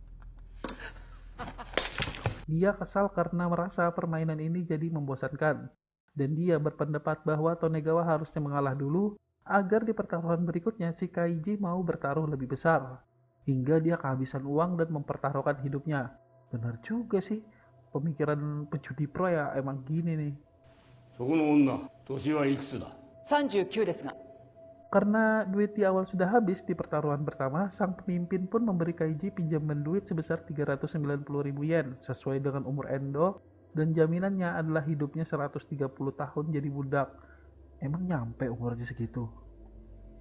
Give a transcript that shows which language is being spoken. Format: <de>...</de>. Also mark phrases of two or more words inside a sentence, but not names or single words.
<id>Dia kesal karena merasa permainan ini jadi membosankan. Dan dia berpendapat bahwa Tonegawa harusnya mengalah dulu agar di pertaruhan berikutnya si Kaiji mau bertaruh lebih besar. Hingga dia kehabisan uang dan mempertaruhkan hidupnya. Benar juga sih, pemikiran pejudi pro ya emang gini nih.</id> <ja>そこの女、年はいくつだ? 39ですが。</ja> <id>Karena duit di awal sudah habis di pertaruhan pertama, sang pemimpin pun memberi Kaiji pinjaman duit sebesar 390.000 yen sesuai dengan umur Endo, dan jaminannya adalah hidupnya 130 tahun jadi budak. Emang nyampe umurnya segitu?</id>